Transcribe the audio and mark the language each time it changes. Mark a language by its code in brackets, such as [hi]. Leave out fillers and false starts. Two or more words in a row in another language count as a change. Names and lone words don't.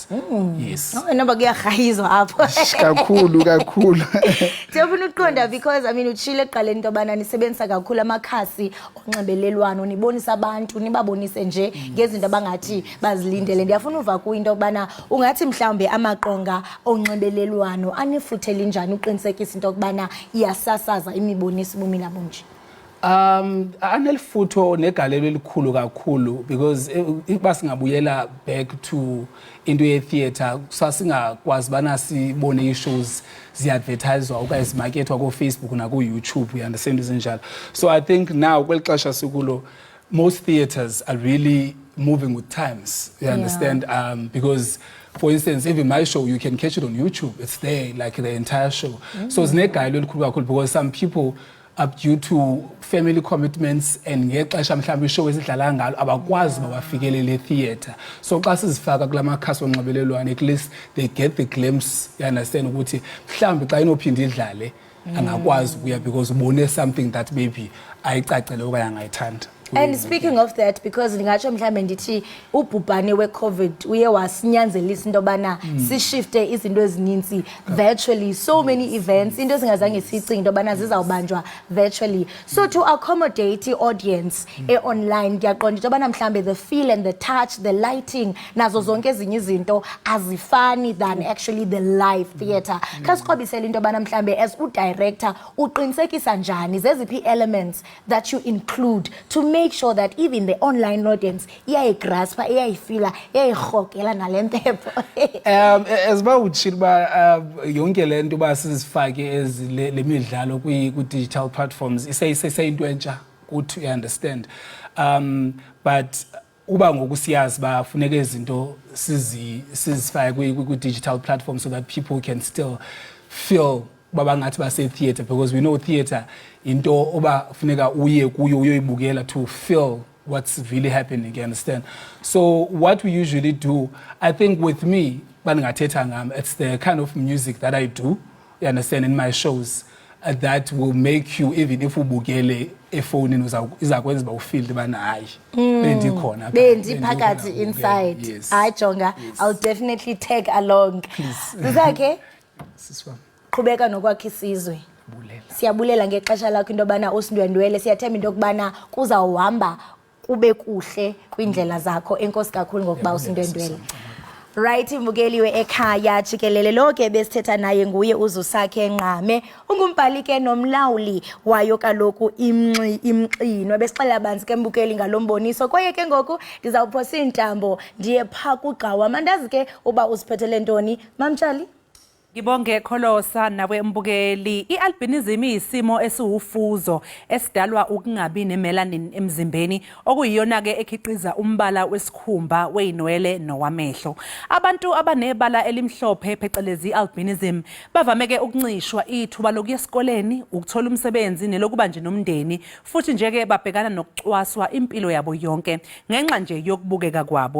[en] Yes. [xh] Noma kuyagayizwa apho. Kakhulu. Ndiyafuna ukuqonda [en] because I mean [xh] utshile eqaleni into yobana nisebenzisa kakhulu amakhasi onxibelelwano nibonisa abantu nibabonise nje ngezinto abangathi bazilindele. Ndiyafuna uva ku into yobana ungathi mhlawumbe amaqonga onxibelelwano anifuthe linjani uqinisekisa into yokubana iyasasaza imiboniso bumi nabunje. Anelifutho negalelo elikhulu kakhulu because iba singabuyela [en] back to [xh] into ye-theatre sasingakwazi bana sibone i-shows zi-advertiswa okanye zimakethwa ko-Facebook naku-YouTube, [en] you understand, izinjalo. So I think now [xh] kweli xesha sikulo [en] most theatres are really moving with times, you understand, because for instance even my show you can catch it on YouTube, it's there like the entire show. [xh] So zinegalelo elikhulu kakhulu [en] because some people up due to family commitments and [xh] ngexesha mhlawumbe ishow esidlala ngalo abakwazi babafikelele theatre. [en] So [xh] xa sizifaka kulamakhasi onxibelelwano [en] at least they get the glimpse, you understand, [xh] ukuthi mhlawumbe xa inophinda idlale angakwazi ukuya because ubone [en] something that maybe [xh] ayicacele okanye angayithanda. And speaking of that, because ndingatsho mhlawumbe ndithi ubhubhane we-COVID uye wasinyanzelisa into yobana sishifte izinto ezininzi virtually, [en] so many events [xh] into ezingazange siyicinge into yobana zizawubanjwa virtually. [en] So to accommodate the audience online [xh] ndiyaqonda into yobana mhlawumbe [en] the feel and the touch, the lighting [xh] nazo zonke ezinye izinto azifani [en] than actually the live theatre. [xh] Kha siqobisele into yobana mhlawumbe as udirector uqinisekisa njani zeziphi [en] elements that you include to make sure that even the online audience [xh] iyayigraspa, iyayifila, iyayirhogela nale mpepho. As ba utshilo ba yonke le nto ba sizifake le midlalo kwi- [en] digital platforms [xh] iseyinto entsha kuthi, [en] you understand, but [xh] uba ngoku siyazi ba funeka izinto sizifake kwi-digital platforms [en] so that people can still feel [xh] babangathi base-theatre, [en] because we know theatre [xh] into oba funeka uye kuyo uyoyibukela [en] to feel what's really happening, you understand. So what we usually do, I think with me, it's the kind of music that I do, you understand, in my shows that will make you, even if [xh] ubukele efonini izakwenza ba ufeel bana hayi bendikhona bendiphakathi inside. Hayi jonga, [en] I'll definitely tag along. [xh] Sizakhe siswa qhubeka nokwakha isizwe. Siyabulela ngexesha lakho into yobana usindwendwele, siyathemba into yokubana kuzawuhamba kube kuhle kwindlela zakho. Enkosi kakhulu ngokuba usindwendwele. Right, imbukeli we-Ekhaya Jikelele lo ke besithetha naye nguye uZusakhe Nqame, ungumbhali ke nomlawuli wayo kaloku imxino. Besixelela banzi ke mbukeli ngalomboniso kwaye ke ngoku ndizawuphosa intambo ndiye pha kugqawa. Mandazi ke uba usiphethele ntoni Mamtshali? [zu] Ngibonge Kholosa nawe mbukeli. I-albinism iyisimo esiwufuzo esidalwa ukungabi nemelanin emzimbeni okuyiyona ke ekhiqiza umbala wesikhumba weinwele nowamehlo. Abantu abanebala elimhlophe phecelezi albinism bavame ke ukuncishwa ithuba lokuya esikoleni, ukuthola umsebenzi nelokuba nje nomndeni, futhi nje ke babhekana nokucwaswa impilo yabo yonke ngenxa nje yokubukeka kwabo.